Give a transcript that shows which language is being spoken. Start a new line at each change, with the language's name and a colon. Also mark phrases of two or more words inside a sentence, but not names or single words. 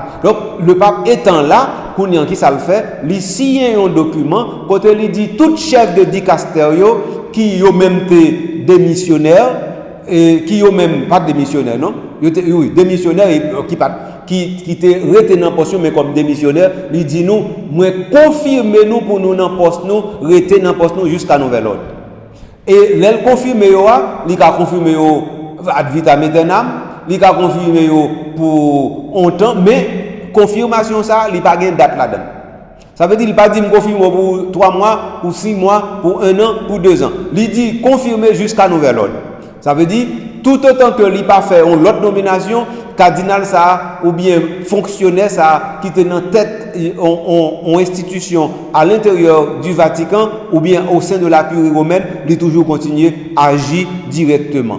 French: Donc, le pape étant là, qui ça le fait, il signe un document, quand il dit tout chef de dicasterio qui ont même été démissionnaires, et qui ont même pas démissionnaire, non? Oui, démissionnaire qui était retenu en poste, mais comme démissionnaire, il dit nous, confirmez-nous pour nous dans poste, nous, retenu dans poste jusqu'à nouvel ordre. Et l'elle confirme, il a confirmé
Latin: ad vitam aeternam,
French: il a confirmé pour longtemps, mais confirmation ça, il n'y a pas de date là-dedans. Ça veut dire qu'il n'a pas dit confirmer pour 3 mois, pour 6 mois, pour 1 an, pour 2 ans. Il dit confirmer jusqu'à nouvel ordre. Ça veut dire tout autant que il n'a pas fait l'autre nomination, cardinal ça, ou bien fonctionnaire ça, qui était dans tête en institution à l'intérieur du Vatican, ou bien au sein de la curie romaine, il toujours continuer à agir directement.